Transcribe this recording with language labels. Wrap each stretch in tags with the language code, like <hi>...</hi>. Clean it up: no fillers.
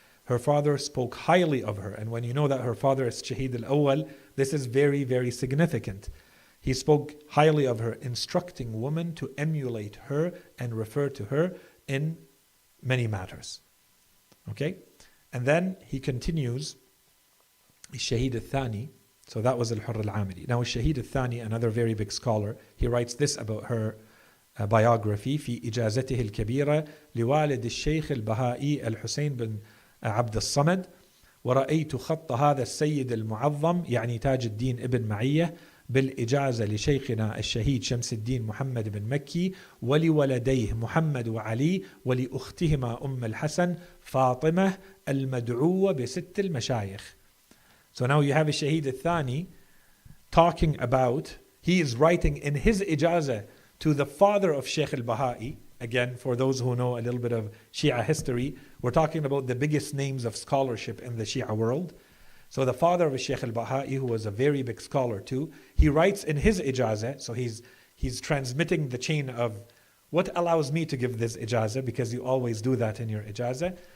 <en>Her father spoke highly of her, and when you know that her father is Shaheed al-Awwal, this is very, very significant. He spoke highly of her, instructing women to emulate her and refer to her in many matters. Okay? And then he continues, Shaheed al-Thani, so that was al-Hurr al-Amili. Now Shaheed al-Thani, another very big scholar, he writes this about her biography,</en> <ar>في إجازته الكبيرة لوالد الشيخ البهائي الحسين بن عبد الصمد ورأيت خط هذا السيد المعظم يعني تاج الدين ابن معية بالإجازة لشيخنا الشهيد شمس الدين محمد بن مكي ولولديه محمد وعلي ولأختهما أم الحسن فاطمة المدعوة بست المشايخ.</ar> <en>So now you have a Shaheed al-Thani talking about, he is writing in his ijazah to the father of Sheikh al-Baha'i. Again, for those who know a little bit of Shia history, we're talking about the biggest names of scholarship in the Shia world. So the father of Sheikh al-Baha'i, who was a very big scholar too, he writes in his ijazah, so he's transmitting the chain of what allows me to give this ijazah, because you always do that in your ijazah.</en>